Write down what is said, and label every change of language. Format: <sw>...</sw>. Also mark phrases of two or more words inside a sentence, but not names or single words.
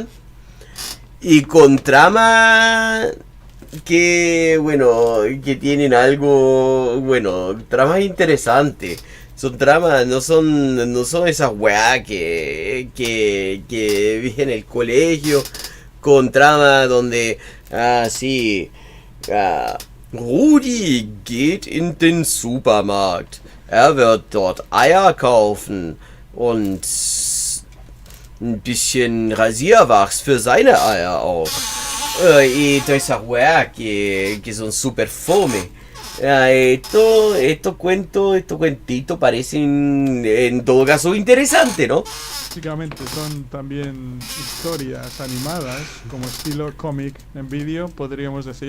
<es>Y con trama que tienen algo, tramas interesantes. Son tramas, no son esas weá que vi en el colegio, con trama donde,</es> <de>Rudi geht in den Supermarkt. Wird dort Eier kaufen und ein bisschen Rasierwachs für seine Eier auch.</de> <es>Y todas esas weas que son super fome. Estos cuentitos parecen en todo caso interesantes, ¿no? Básicamente son también historias animadas, como estilo cómic en vídeo, podríamos decir.</es>